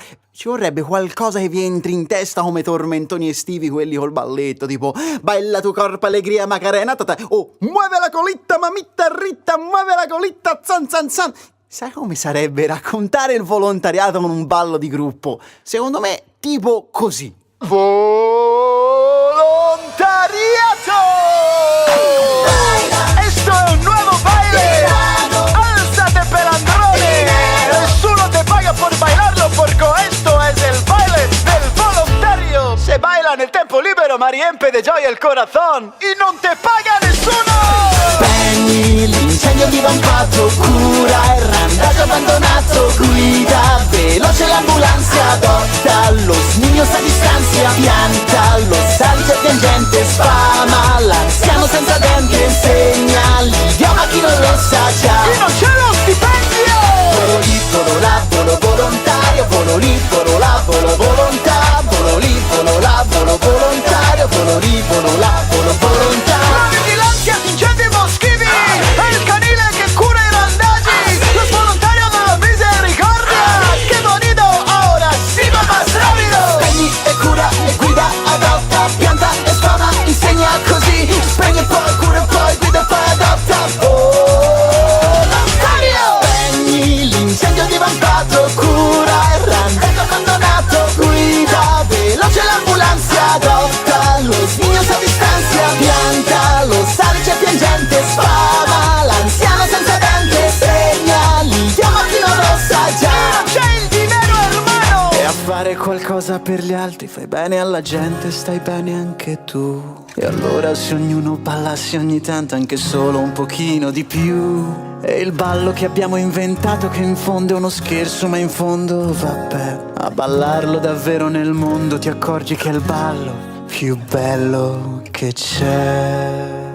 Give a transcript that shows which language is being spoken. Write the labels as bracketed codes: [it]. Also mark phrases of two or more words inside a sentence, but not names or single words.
[it] Ci vorrebbe qualcosa che vi entri in testa come tormentoni estivi, quelli col balletto, tipo balla tu corpo allegria macarena, tata, o muove la colitta mamitta ritta, muove la colitta zan zan zan. Sai come sarebbe raccontare il volontariato con un ballo di gruppo? Secondo me, tipo così. Volontariato! [es] Esto es un nuevo baile. Alzate pelandrones. Nessuno te paga por bailarlo, porque esto es el baile del volontario. Se baila [it] nel tempo libero, ma riempie de gioia il corazón y non te paga nessuno. Spegni l'incendio divampato, cura il randaggio abbandonato, guida veloce l'ambulanza, adotta lo niños a distanza, pianta lo salice piangente, sfama l'anziano senza denti, insegna l'idioma a chi non lo sa già. Chi non c'è lo stipendio! Volo lì, volo là, volo volontario, volo lì, volo là, volo volontà, volo lì, volo là, volo volontario, volo lì, volo là, volo volontario. [es] La vigilancia [it] di incendi boschivi, è il canile che cura i randaggi, lo volontario della misericordia, che bonito ora si va [es] más rápido. [it] Spegni e cura e guida, adotta, pianta e sfama, insegna così, spegni e poi cura e poi guida e poi adotta. Volontario! Spegni l'incendio divampato, cura il randaggio abbandonato, guida veloce l'ambulanza, adotta lo niños a distanza, pianta lo salice piangente, sfama l'anziano senza dente, segna l'idioma chi non lo sa già. C'è il [es] dinero hermano! [it] E a fare qualcosa per gli altri, fai bene alla gente, stai bene anche tu. E allora se ognuno ballasse ogni tanto anche solo un pochino di più. E il ballo che abbiamo inventato, che in fondo è uno scherzo, ma in fondo vabbè, a ballarlo davvero nel mondo ti accorgi che è il ballo più bello che c'è.